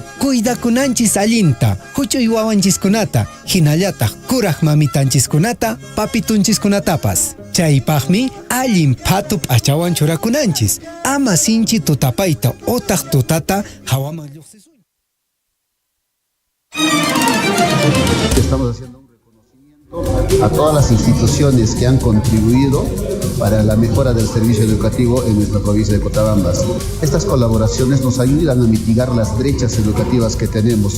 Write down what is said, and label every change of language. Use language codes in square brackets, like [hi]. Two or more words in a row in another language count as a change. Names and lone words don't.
[qu] Cuidakunanchis allinta, huch'uy wawanchiskunata, hinallataq kuraq mamitanchiskunata, papitunchiskunatapas. Chaypaqmi allin phatub p'achawan churakunanchis. Ama sinchi tutapayta utaq tutata hawaman lluqsisuy. [es] Estamos haciendo un reconocimiento a todas las instituciones que han contribuido para la mejora del servicio educativo en nuestra provincia de Cotabambas. Estas colaboraciones nos ayudan a mitigar las brechas educativas que tenemos.